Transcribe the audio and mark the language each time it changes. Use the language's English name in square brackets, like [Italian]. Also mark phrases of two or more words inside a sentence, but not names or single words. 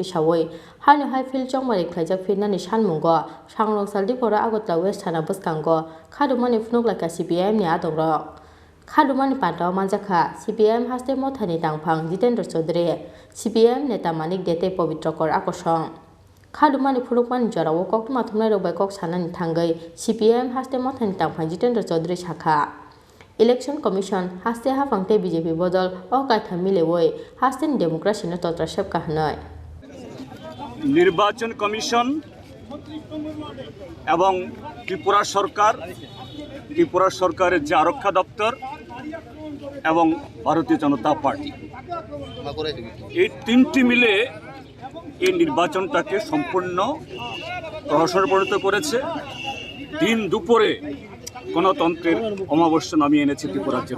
[Kok Borok] shawoi hai fil Chongmari khlaijak firnani sanmungo sangrok saldi pora agotla west thana buskango khadumani phnuklaka CPM ni adongrok khadumani panta manjakha CPM haste mothani tangphang Jitendra Chaudhary CPM neta manik dete pabitrakor akosong khadumani phulukmani jorao koktuma thumnai robai kok sanani thangai CPM haste mothani tangphang Jitendra Chaudhary shakha [English] Election Commission [Kok Borok] haste hafangte BJP bodol okaitha milewoi haste democracy no totrashep kahnai [Bangla] নির্বাচন কমিশন এবং ত্রিপুরা সরকারের যে আরক্ষা দপ্তর এবং ভারতীয় জনতা পার্টি এই তিনটি মিলে এই নির্বাচনটাকে সম্পূর্ণ প্রহসনে পরিণত করেছে দিন দুপুরে গণতন্ত্রের অমাবস্যা নামিয়ে এনেছে ত্রিপুরাজ্যের